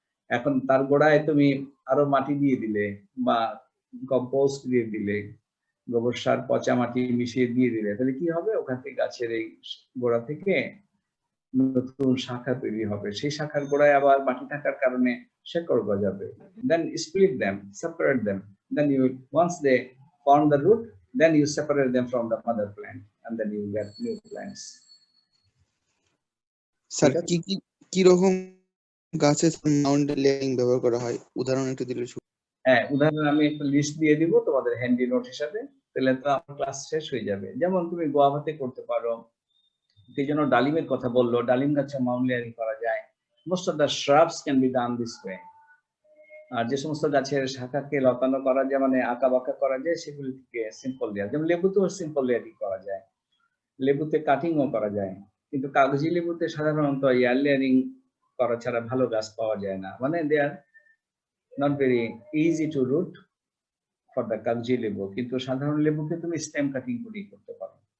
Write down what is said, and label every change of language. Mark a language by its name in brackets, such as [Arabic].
[Bangla] এখন তার গোড়ায় তুমি আরো মাটি দিয়ে দিলে বা কম্পোস্ট দিয়ে দিলে, গোবর সার পচা মাটি মিশিয়ে দিয়ে দিলে, তাহলে কি হবে, ওখান থেকে গাছের এই গোড়া থেকে নতুন শাখা তৈরি হবে। সেই শাখার গোড়ায় আবার মাটি থাকার কারণে শেকড় গজাবে। [English] Then split them, separate them. Then you, once they form the root, then you separate them from the mother plant, and then you get new plants. [Bangla] Sir কি রকম গাছে মাউন্ট লেয়ারিং ব্যবহার করা হয়, উদাহরণ একটু দিলে? হ্যাঁ, উদাহরণ আমি একটা লিস্ট দিয়ে দিব তোমাদের হ্যান্ডি নোট হিসাবে, তাহলে তো আমার ক্লাস শেষ হয়ে যাবে। যেমন তুমি গোয়াভাতে করতে পারো, সেই জন্য ডালিমের কথা বললো, ডালিম গাছে মাউন্ট লেয়ারিং করা যায়। [English] Most of the shrubs can be done this way. [Bangla] আর যে সমস্ত গাছের শাখাকে লতানো করা যায়, মানে আঁকা বাঁকা করা যায়, সেগুলি থেকে সিম্পল লেয়ার, যেমন লেবুতেও সিম্পল লেয়ারিং করা যায়, লেবুতে কাটিংও করা যায়, কিন্তু কাগজি লেবুতে সাধারণত এয়ার লেয়ারিং করা ছাড়া ভালো গাছ পাওয়া যায় না, মানে [English] they are not very easy to root for the [Bangla] কাগজি লেবু। কিন্তু সাধারণ লেবুকে তুমি স্টেম কাটিং করেই করতে পারো।